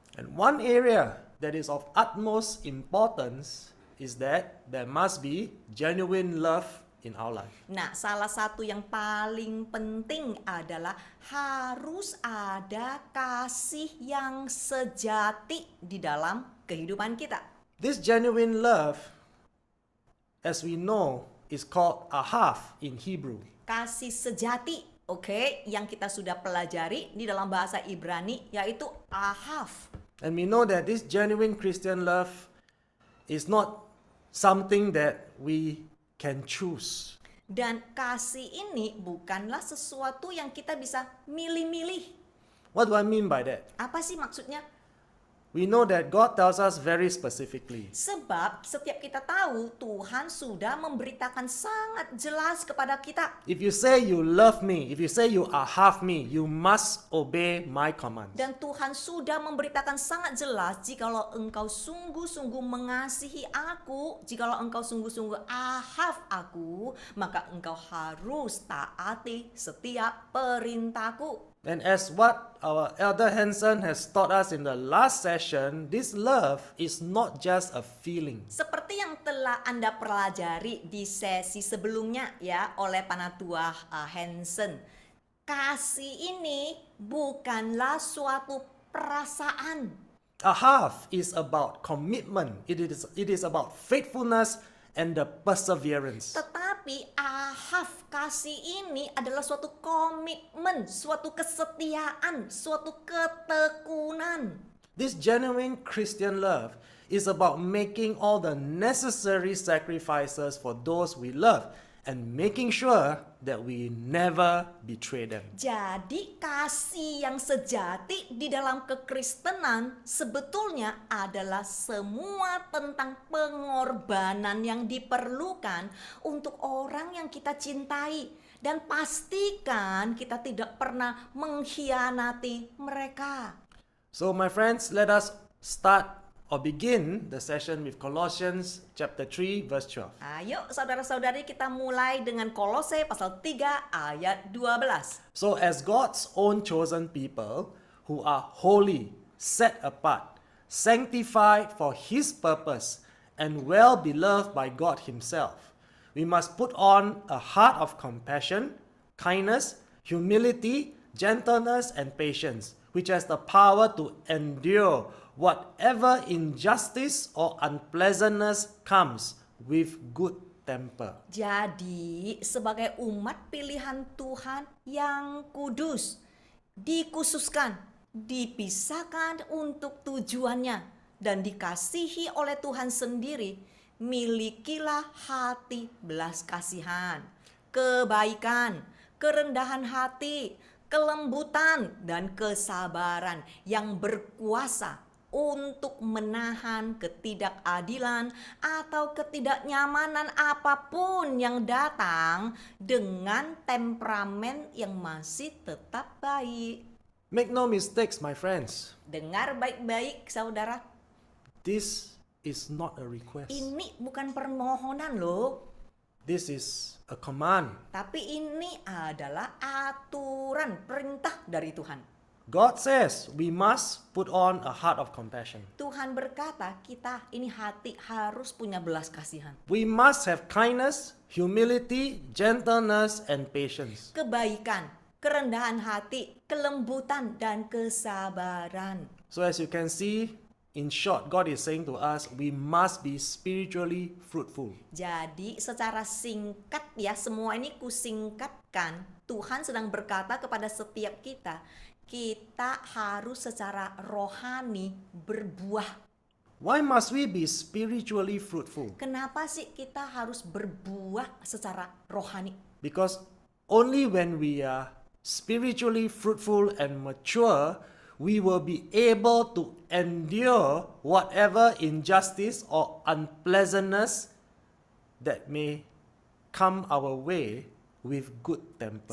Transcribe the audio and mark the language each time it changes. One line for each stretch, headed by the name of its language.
English: And one area that is of utmost importance is that there must be genuine love in our life.
Indonesian: Nah, salah satu yang paling penting adalah harus ada kasih yang sejati di dalam kehidupan kita.
English: This genuine love, as we know, is called ahav in Hebrew.
Indonesian: Kasih sejati, oke, yang kita sudah pelajari di dalam bahasa Ibrani yaitu ahav.
English: And we know that this genuine Christian love is not something that we can choose.
Indonesian: Dan kasih ini bukanlah sesuatu yang kita bisa milih-milih.
English: What do I mean by that?
Indonesian: Apa sih maksudnya?
English: We know that God tells us very specifically.
Indonesian: Sebab setiap kita tahu Tuhan sudah memberitakan sangat jelas kepada kita.
English: If you say you love me, if you say you are half me, you must obey my commands.
Indonesian: Dan Tuhan sudah memberitakan sangat jelas, jikalau engkau sungguh-sungguh mengasihi aku, jikalau engkau sungguh-sungguh ahaf aku, maka engkau harus taati setiap perintahku.
English: And as what our Elder Hansen has taught us in the last session, this love is not just a feeling.
Indonesian: Seperti yang telah Anda pelajari di sesi sebelumnya ya oleh Panatua Hansen, kasih ini bukanlah suatu perasaan.
English: Ahav is about commitment. It is about faithfulness and the perseverance.
Indonesian: Tetapi ahaf kasih ini adalah suatu komitmen, suatu kesetiaan, suatu ketekunan.
English: This genuine Christian love is about making all the necessary sacrifices for those we love and making sure that we never betray them.
Indonesian: Jadi kasih yang sejati di dalam kekristenan sebetulnya adalah semua tentang pengorbanan yang diperlukan untuk orang yang kita cintai. Dan pastikan kita tidak pernah mengkhianati mereka.
English: So my friends, let us start or begin the session with Colossians chapter 3 verse 12.
Indonesian: Ayo saudara-saudari kita mulai dengan Kolose pasal 3 ayat 12.
English: So as God's own chosen people who are holy, set apart, sanctified for his purpose, and well beloved by God himself, we must put on a heart of compassion, kindness, humility, gentleness, and patience, which has the power to endure whatever injustice or unpleasantness comes with good temper.
Indonesian: Jadi, sebagai umat pilihan Tuhan yang kudus, dikhususkan, dipisahkan untuk tujuannya, dan dikasihi oleh Tuhan sendiri, milikilah hati belas kasihan, kebaikan, kerendahan hati, kelembutan, dan kesabaran yang berkuasa untuk menahan ketidakadilan atau ketidaknyamanan apapun yang datang dengan temperamen yang masih tetap baik.
English: Make no mistakes, my friends.
Indonesian: Dengar baik-baik, saudara.
English: This is not a request.
Indonesian: Ini bukan permohonan loh,
English: This is a command.
Indonesian: tapi ini adalah aturan, perintah dari Tuhan.
English: God says we must put on a heart of compassion.
Indonesian: Tuhan berkata, kita ini hati harus punya belas kasihan.
English: We must have kindness, humility, gentleness, and patience.
Indonesian: Kebaikan, kerendahan hati, kelembutan, dan kesabaran.
English: So as you can see, in short, God is saying to us, we must be spiritually fruitful.
Indonesian: Jadi secara singkat ya, semua ini kusingkatkan. Tuhan sedang berkata kepada setiap kita harus secara rohani berbuah.
English: Why must we be spiritually fruitful?
Indonesian: Kenapa sih kita harus berbuah secara rohani?
English: Because only when we are spiritually fruitful and mature, we will be able to endure whatever injustice or unpleasantness that may come our way with good temper.